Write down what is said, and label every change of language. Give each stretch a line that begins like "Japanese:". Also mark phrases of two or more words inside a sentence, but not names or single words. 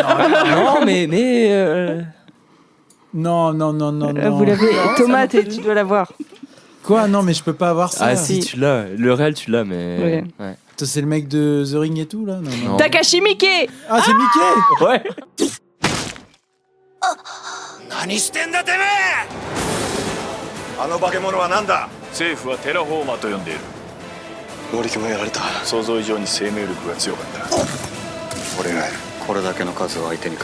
French: non, mais non, non. Vous l'avez. Thomas, tu dois l'avoir. Quoi? Non, mais je peux pas avoir ça. ah si tu l'as, le réel tu l'as, mais Ouais. ouais. Toi, c'est le mec de The Ring et tout là? Non, non. Non. Takashi Miike. Ah, c'est Mickey! Ouais.
Japanese: 何してんだてめえあの化け物は何だ政府はテラフォーマーと呼んでいる。乗り気もやられた想像以上に生命力が強かった。俺がいるこれだけの数を相手にか